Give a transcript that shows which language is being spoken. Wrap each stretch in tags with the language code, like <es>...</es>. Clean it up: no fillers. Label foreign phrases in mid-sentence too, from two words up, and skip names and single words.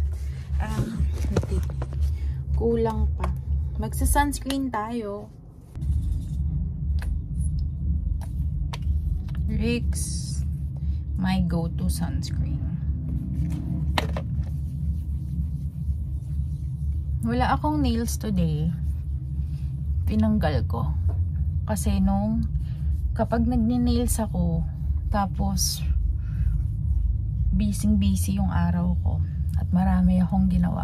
<tl>Kulang pa. Magsa-sunscreen tayo.</tl> <en>Rix, my go-to sunscreen.</en> <tl>Wala akong</tl> <en>nails today.</en> <tl>Tinanggal ko. Kasi kapag nagne-nails ako, tapos busy yung araw ko at marami akong ginawa.</tl>